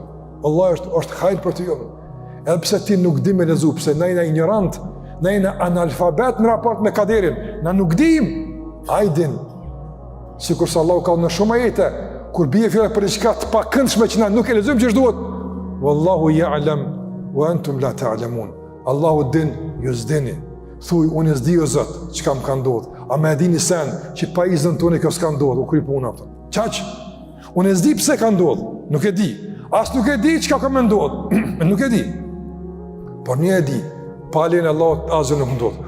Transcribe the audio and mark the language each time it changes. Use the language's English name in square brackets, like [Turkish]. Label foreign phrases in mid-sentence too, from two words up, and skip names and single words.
[Albanian] Allah është hajrë për ty jopë. Edhe pse ti nuk di me lezu, pse na jena ignorant, na jena analfabet në raport me kaderin, na nuk dim, a i din. Si kurse Allah ka në shumë ajete, kur bije fjallë për iqka të pakëndshme që na nuk e lezum që shduhet, [Arabic] والله يعلم وأنتم لا تعلمون. [Albanian] Allahu din, ju s'dini. Thuj, unë s'di o Zot, që kam ka ndodhë. A me dini sen, që pa izën të unë kjo s'ka ndodhë, u kry puna. Qaq? Unë s'di pse ka ndodhë, nuk e di. As nuk e di që ka me ndodhë, nuk e di. Por një e di, palin e Allah azë nuk ndodhë.